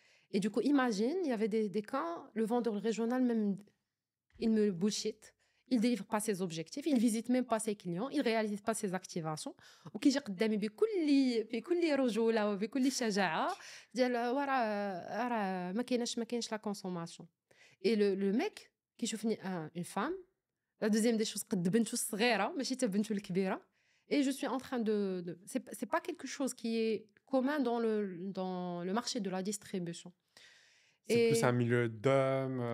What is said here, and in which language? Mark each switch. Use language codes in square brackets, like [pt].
[fr] Et du coup, imagine, il y avait des cas, le vendeur régional même, il me bullshit. Il délivre pas ses objectifs, il visite même pas ses clients, il réalise pas ses activations. [ar] وكيجي قدامي بكل رجولة وبكل شجاعة ديال راه ما كاينش [fr] la consommation. Et le mec [ar] كيشوفني [fr] une femme, la deuxième des choses [ar] قد بنته الصغيرة ماشي حتى بنته الكبيرة. [fr] Et je suis en train c'est pas quelque chose qui est commun dans le marché de la distribution. C'est plus un Et milieu d'hommes,